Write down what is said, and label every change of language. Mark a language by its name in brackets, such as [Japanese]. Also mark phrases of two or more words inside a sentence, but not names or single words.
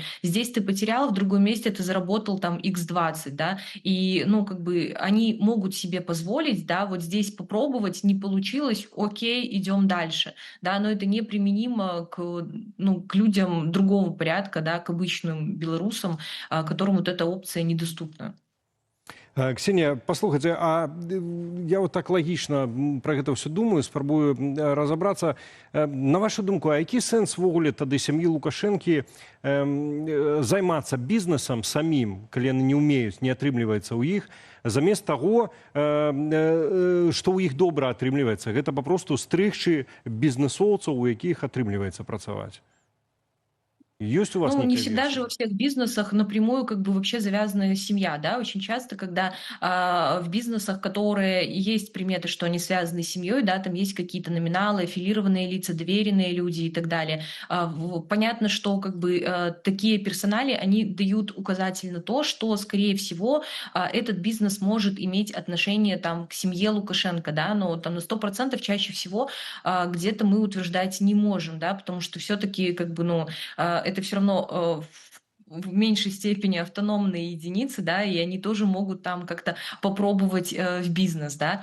[Russian] Здесь ты потерял, в другом месте ты заработал там x20, да, и, ну, как бы они могут себе позволить, да, вот здесь попробовать, не получилось, окей, идем дальше, да, но это неприменимо к людям другого порядка, да, к обычным белорусам, которым вот эта опция недоступна. Ксения, [Belarusian] послухайте, а я вот так лагічна про гэта ўсё думаю, спрабую разобраться. На вашу думку, а які сэнс ввогуле тады сям'і Лукашэнкі займацца бізнесам самім, калі яны не ўмеюць, не атрымліваецца ў іх, замест таго, што ў іх добра атрымліваецца? Гэта папросту стрыгчы бізнесоўцаў, у якіх атрымліваецца працаваць. [Russian] Есть у вас Ну, не некая всегда же версия? во всех бизнесах напрямую как бы вообще завязана семья, да. Очень часто, когда в бизнесах, которые есть приметы, что они связаны с семьей, да, там есть какие-то номиналы, аффилированные лица, доверенные люди и так далее. Понятно, что как бы такие персонали, они дают указатель на то, что, скорее всего, этот бизнес может иметь отношение там к семье Лукашенко, да, но там на 100% чаще всего где-то мы утверждать не можем, да, потому что все-таки как бы, ну, это все равно в меньшей степени автономные единицы, да, и они тоже могут там как-то попробовать в бизнес, да.